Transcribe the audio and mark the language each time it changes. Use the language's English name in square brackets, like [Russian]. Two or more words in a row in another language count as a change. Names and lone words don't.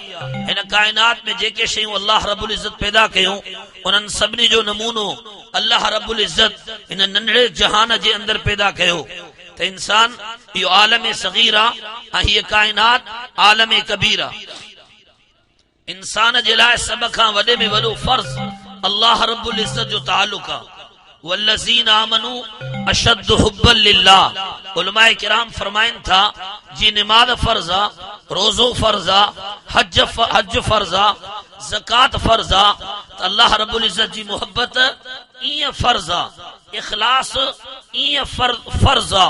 [Sindhi] हिन कायनात में जेके शयूं [Arabic] الله رب العزة [Sindhi] पैदा कयूं उन्हनि सभिनी जो नमूनो [Arabic] الله رب العزة [Sindhi] इन नंढड़े जहान जे अंदर पैदा कयो। त इंसान इहो आलम सगीर आहे ऐं हीअ कायनात आलम कबीर आहे। इंसान जे लाइ सभ खां वॾे में वॾो फर्ज़ [Arabic] الله رب العزة [Sindhi] जो ताल्लुक़ आहे। [Arabic] والذين آمنوا أشد حبا لله. [Sindhi] उलमाए किराम फरमाइनि था जी नमाज फर्ज़ आहे, रोज़ो फर्ज़ आहे, हज फर्ज़ आहे, ज़कात फर्ज़ आहे। त [Arabic] الله رب العزة [Sindhi] जी मोहब्बत ईअं फर्ज़ आहे, इख़लास ईअं फर्ज़ आहे।